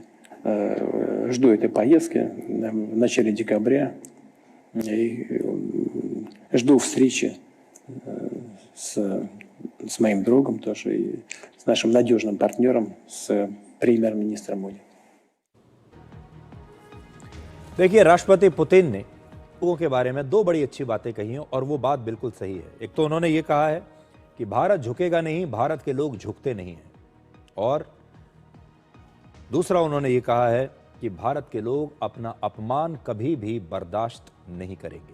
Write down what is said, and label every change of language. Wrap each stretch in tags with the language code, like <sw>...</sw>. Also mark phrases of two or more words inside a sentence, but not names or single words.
<ru>Жду этой поездки в начале декабря. И жду встречи с моим другом тоже и с нашим надежным партнером, с премьер-министром Моди.</ru> <hi>देखिए, राष्ट्रपति पुतिन ने लोगों के बारे में 2 बड़ी अच्छी बातें कही हैं और वो बात बिल्कुल सही है। एक तो उन्होंने ये कहा है कि भारत झुकेगा नहीं, भारत के लोग झुकते नहीं हैं। और दूसरा, उन्होंने ये कहा है कि भारत के लोग अपना अपमान कभी भी बर्दाश्त नहीं करेंगे।</hi>